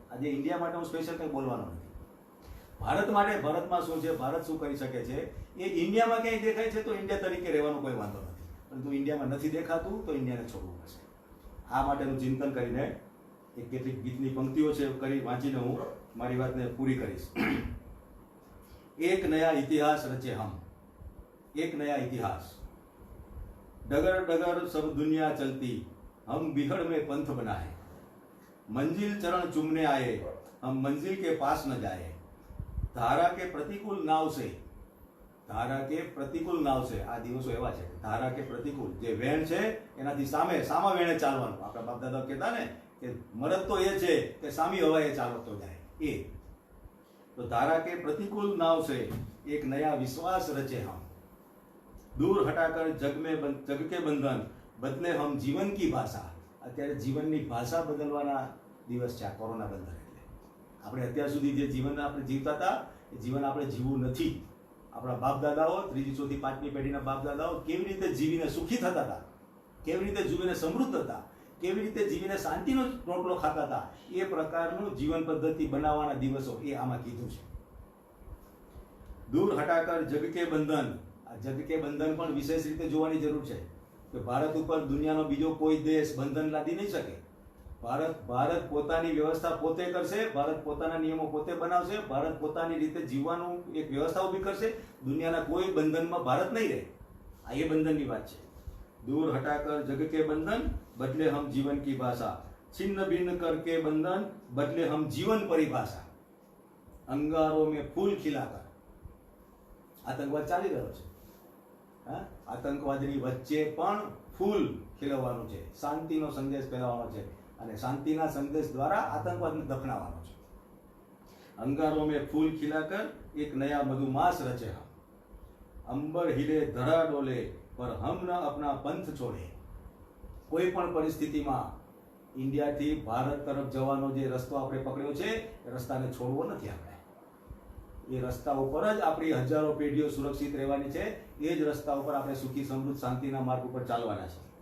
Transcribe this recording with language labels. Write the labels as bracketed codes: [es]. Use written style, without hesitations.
[gu] આજે ઇન્ડિયા માટે હું સ્પેશિયલ કંઈ બોલવાનો નથી. ભારત માટે, ભારતમાં શું છે, ભારત શું કરી શકે છે, એ ઇન્ડિયામાં ક્યાંય દેખાય છે તો ઇન્ડિયા તરીકે રહેવાનો કોઈ વાંધો નથી. પરંતુ ઇન્ડિયામાં નથી દેખાતું તો ઇન્ડિયાને છોડવું પડશે. આ માટેનું ચિંતન કરીને એક કેટલીક ગીતની પંક્તિઓ છે કરી વાંચીને હું મારી વાતને પૂરી કરીશ. [hi] એક નયા ઇતિહાસ રચે હમ, એક નયા ઇતિહાસ. डगर डगर सब दुनिया चलती, हम बिहड़ में पंथ बनाए. मंजिल चरण चूमने आए, हम मंजिल के पास न जाए. धारा के प्रतिकूल नाव से, ધારા કે પ્રતિકૂળ નાવ છે. [gu] આ દિવસો એવા છે, ધારા કે પ્રતિકૂળ, જે વેણ છે એનાથી સામા વેણે ચાલવાનું. આપણા બાપ દાદા કહેતા ને કે મરદ તો એ છે કે સામી હવાએ ચાલતો જાય. [hi] એ તો ધારા કે પ્રતિકૂળ નાવ से एक नया विश्वास रचे हम. दूर हटाकर जग के बंधन बदले हम जीवन की भाषा. [gu] અત્યારે જીવનની ભાષા બદલવાના દિવસ છે આ કોરોના બંધન. એટલે આપણે અત્યાર સુધી જે જીવન આપણે જીવતા હતા એ જીવન આપણે જીવવું નથી. આપણા બાપ દાદાઓ, ત્રીજી ચોથી પાંચમી પેઢીના બાપ દાદાઓ કેવી રીતે જીવીને સુખી થતા હતા, કેવી રીતે જીવીને સમૃદ્ધ હતા, કેવી રીતે જીવીને શાંતિનો રોટલો ખાતા હતા, એ પ્રકારનું જીવન પદ્ધતિ બનાવવાના દિવસો એ આમાં કીધું છે. [hi] દૂર હટાકર જગ કે બંધન. [gu] આ જગ કે બંધન પણ વિશેષ રીતે જોવાની જરૂર છે કે ભારત ઉપર દુનિયાનો બીજો કોઈ દેશ બંધન લાદી નહીં શકે. ભારત પોતાની વ્યવસ્થા પોતે કરશે, ભારત પોતાના નિયમો પોતે બનાવશે, ભારત પોતાની રીતે જીવવાનું એક વ્યવસ્થા ઊભી કરશે. દુનિયાના કોઈ બંધનમાં ભારત નહીં રહે. આ એ બંધનની વાત છે. [hi] दूर हटाकर जग के बंधन बदले हम जीवन की भाषा. छिन्न भिन्न करके बंधन बदले हम जीवन परिभाषा. अंगारों में फूल खिलाकर. [gu] આતંકવાદ ચાલી રહ્યો છે. આતંકવાદની વચ્ચે પણ ફૂલ ખીલવવાનું છે, શાંતિનો સંદેશ ફેલાવવાનો છે અને શાંતિના સંદેશ દ્વારા આતંકવાદને દફનાવવાનો છે. [hi] અંગારોं में फूल खिलाकर एक नया मधुमास रचे हम. अंबर हिले धरा डोले पर हम न अपना पंथ छोड़े. [gu] કોઈ પણ પરિસ્થિતિમાં ઇન્ડિયાથી ભારત તરફ જવાનો જે રસ્તો આપણે પકડ્યો છે એ રસ્તાને છોડવો નથી. આપણે એ રસ્તા ઉપર જ આપણી હજારો પેઢીઓ સુરક્ષિત રહેવાની છે. એ જ રસ્તા ઉપર આપણે સુખી સમૃદ્ધ શાંતિના માર્ગ ઉપર ચાલવાના છે.